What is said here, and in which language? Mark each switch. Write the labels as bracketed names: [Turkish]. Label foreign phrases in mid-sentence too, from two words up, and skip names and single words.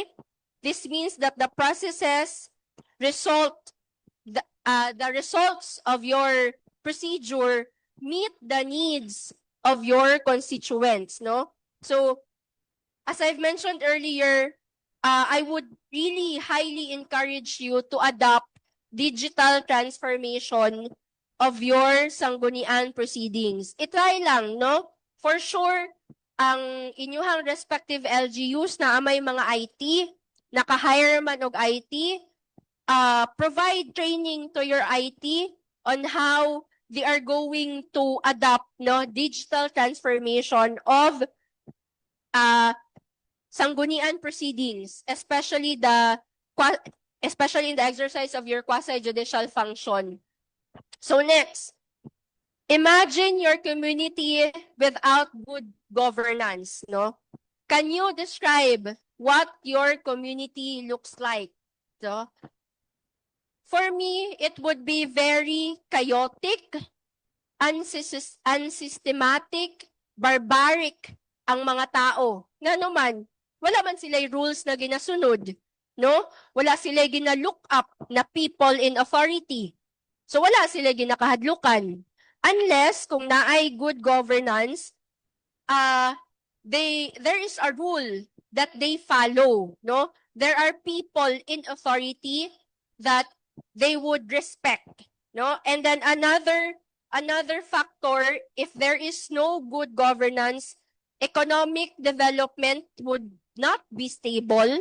[English] This means that the processes the results of your procedure meet the needs of your constituents, no? So, as I've mentioned earlier, I would really highly encourage you to adopt digital transformation of your sanggunian proceedings. [Cebuano] Itry lang, no? [English] For sure, [Cebuano] ang inyuhang [English] respective LGUs [Cebuano] na may mga IT, naka-hire man og IT, [English] provide training to your IT on how they are going to adopt, no, digital transformation of sanggunian proceedings, especially in the exercise of your quasi-judicial function. So next, imagine your community without good governance, no? Can you describe what your community looks like? So, for me, it would be very chaotic, unsystematic, barbaric [Cebuano] ang mga tao. Nga naman, wala man sila rules na ginasunod, no? Wala sila gina-look up na [English] people in authority. So [Cebuano] wala sila ginakahadlukan. [English] Unless [Cebuano] kung naay [English] good governance, there is a rule that they follow, no? There are people in authority that they would respect, no? And then another factor, if there is no good governance, economic development would not be stable.